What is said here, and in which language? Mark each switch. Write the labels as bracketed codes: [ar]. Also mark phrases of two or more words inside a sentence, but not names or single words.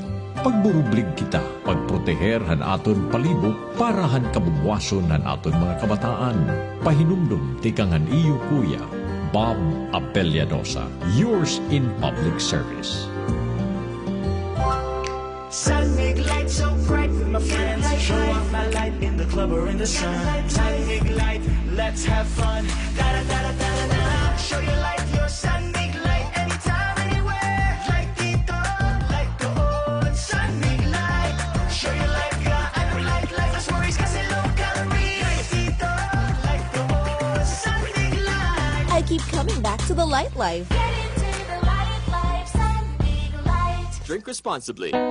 [war] Pagburublig kita, pagproteher han aton palibot para han kabubwason han aton mga kabataan. Pahinumdum tikangan iyo kuya, Bob Apelliadosa, [en] yours in public service. Sun make light so bright with my friends. Show off my light in the club or in the sun. Sun make light, let's have fun. Da da da da da da da. Show your light, your sun make light anytime, anywhere. Like dito, like doon. Sun make light. Show your light, [tl] ka ano [en] like less worries kasi low calorie. Like dito, like doon. Sun make light. I keep coming back to the Light Life. Get into the light life, sun big light. Drink responsibly.